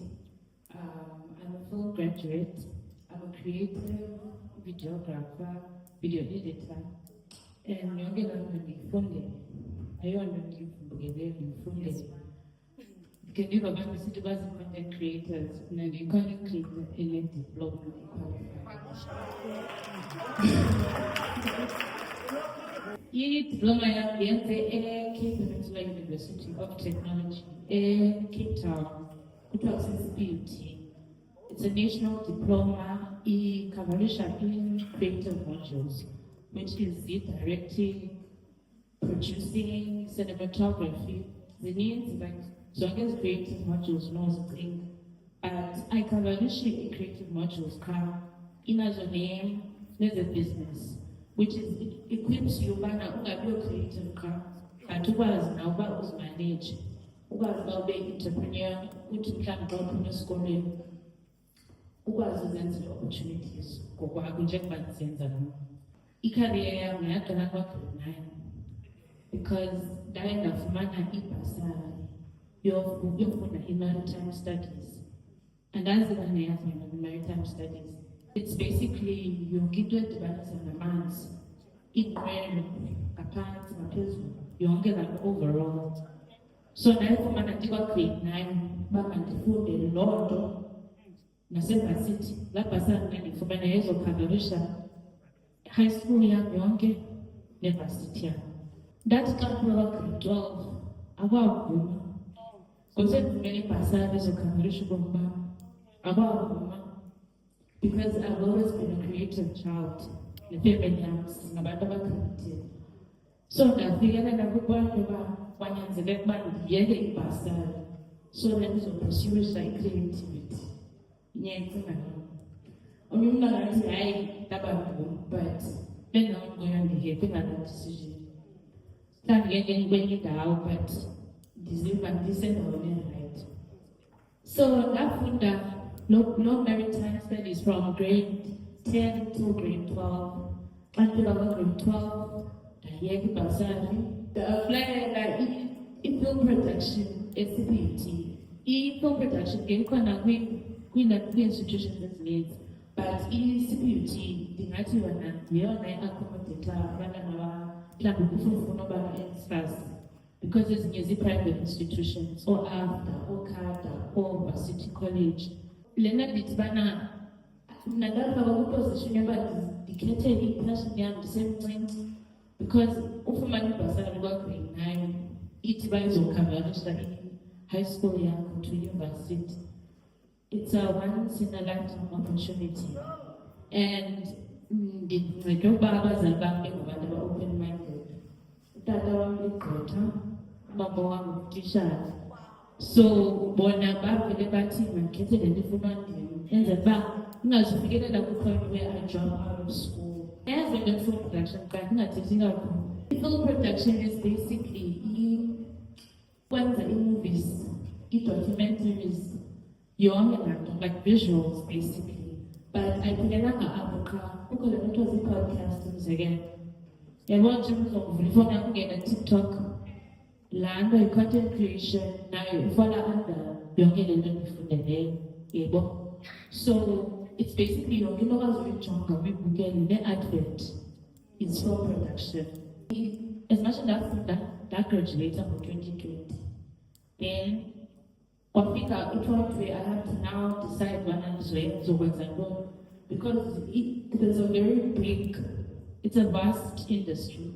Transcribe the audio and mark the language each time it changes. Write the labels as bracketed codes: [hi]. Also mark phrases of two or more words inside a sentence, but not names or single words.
[en] I'm a film graduate. I'm a creative videographer, video editor, and [xh] yonke loo nto ndiyifundele. Ayonto ndiyivumbukelele ndiyifundele. Ke ndiva abantu besithi bazi-content creators, mna ndiyi-content creator enediploma idiploma yam ndiyenze eCape Peninsula University of Technology eCape Town, kuthiwa kuseCPUT. [en] It's a national diploma, icoverisha in creative modules, which is the directing, producing, cinematography. [xh] Zininzi like zonke ezi [en] creative modules [xh] nozicinga, but ayicoverishe i- [en] creative modules [xh] qha, inazo neze-business, [en] which is it equips you [xh] ubana ungabi creative qha, but ukwazi nawe uba uzimanage, ukwazi uba ube-entrepreneur, uthi mhlawumbi xa uphuma esikolweni ukwazi uzenzela opportunities ngokwakho njengoba ndizenza nam. Icareer yam yaqala kwa-grade 9 because ndaye ndafumana ibhasari yofunda i- [en] maritime studies. [xh] Andaziva neyavela kwi- [en] maritime studies. It's basically [xh] yonke into edibanisa namanzi, iinqwelo ngaphantsi ngaphezulu, yonke [en] like overall. [xh] So ndayifumana ndikwa-grade 9 uba mandifunde loo nto nasevasithi. Laa bhasari ndandiyifumana yayizokhaverisha [en] high school [xh] yam yonke nevasithi yam. Ndathi xa ndiphuma kwa-grade 12 akwavuma, ngosendifumene ibhasari ezokhaverisha ubomi bam, akwavuma because [en] I've always been a creative child. [xh] Nefamily yam singabantu abakreative. So ndafikelela kwiponto uba kwanyanzeleka uba ndiyeke ibhasari [en] so that [xh] ndizopursuisha i-creativity. Nyayicinga loo. Omnye umntu angathi hayi ndabavuma, but bendinawunqoya ndiyeke ngaloo decision. Mhlawumbi ke kwenye indawo but ndiziva ndisendaweni erayithi. [en] So ndafunda no maritime studies from grade 10 to grade 12. [xh] Xa ndifika kwa-grade 12 ndayeka ibhasari, ndaaplayela i- [en] film production [xh] eCPUT. I- [en] film production [xh] ke ikhona kwii-institutions ezininzi, but i-CPUT ndingathi yona yeyona i-accommodata abantwana mhlawumbi kufuna uba NSFAS, because ezinye zii- [en] private institutions, [xh] ooAfda, ooCADA, ooVarsity College. Lena ndithi bana mna ndafika kwiposition yoba ndikhethe i-passion yam ndisemncinci, because ufumana ibhasari kwa-grade 9 ithi bayizokhaverisha i-high school yakho [en] to university. It's a once in a lifetime opportunity, and [xh] ndincedwe ukuba abazali bam bengabantu aba-open-minded. Utata wam ligqwetha, umama wam ngutitshala. So bona bavele bathi mandikhethe le nto ifuna ndenze uba ingazufikelela kwi-point [en] where I drop out of school. [xh] Yazi le nto [en] film production [xh] xa ndingathethi kakhulu. I- [en] film production is basically [xh] kwenza ii-movies, ii-documentaries, yonke laa nto, [en] like visuals basically. [xh] But ayiphelelanga apho qha, kukho le nto kuthiwa zii-podcast umzekelo. Yabona nje uzokuvula ifowuni yakho ungena TikTok, laa nto yi-content creation nayo ifala under yonke le nto ndifundeleyo, yebo. [en] So it's basically [xh] yonke into okwazi uyijonga uyibukele ne-advert [en] is film production. As much [xh] ndafunda ndagraduate ngo-2020, [en] then kwafika i-point where I have to now decide ubana [xh] ndizokwenza ntoni, [en] because there's a very big, it's a vast industry.